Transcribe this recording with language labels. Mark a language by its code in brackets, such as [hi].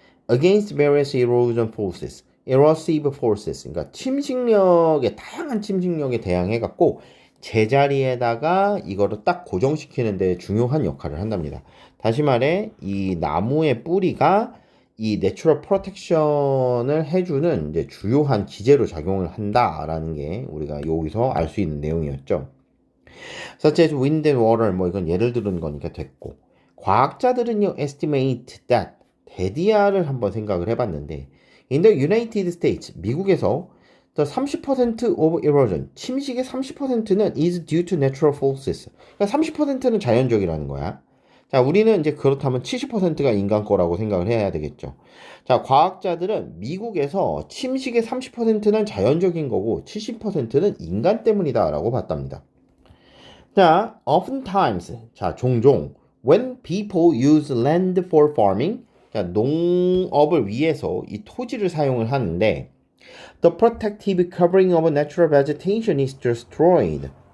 [en] against various erosion forces, erosive forces, [ko] 그러니까 다양한 침식력에 대항해갖고 제자리에다가 이거를 딱 고정시키는 데 중요한 역할을 한답니다. 다시 말해 이 나무의 뿌리가 이 내추럴 프로텍션을 해주는 이제 주요한 기제로 작용을 한다라는 게 우리가 여기서 알 수 있는 내용이었죠. [en] such as wind and water, [ko] 뭐 이건 예를 들은 거니까 됐고, 과학자들은요 [en] estimate that [ko] 데디아를 한번 생각을 해봤는데 [en] in the United States, [ko] 미국에서 [en] the 30% of erosion, [ko] 침식의 30%는 [en] is due to natural forces. [ko] 그러니까 30%는 자연적이라는 거야. 자, 우리는 이제 그렇다면 70%가 인간 거라고 생각을 해야 되겠죠. 자, 과학자들은 미국에서 침식의 30%는 자연적인 거고 70%는 인간 때문이다라고 봤답니다. [en] 자, oftentimes, [ko] 자, 종종 [en] when people use land for farming, [ko] 자, 농업을 위해서 이 토지를 사용을 하는데 [en] the protective covering of natural vegetation is destroyed.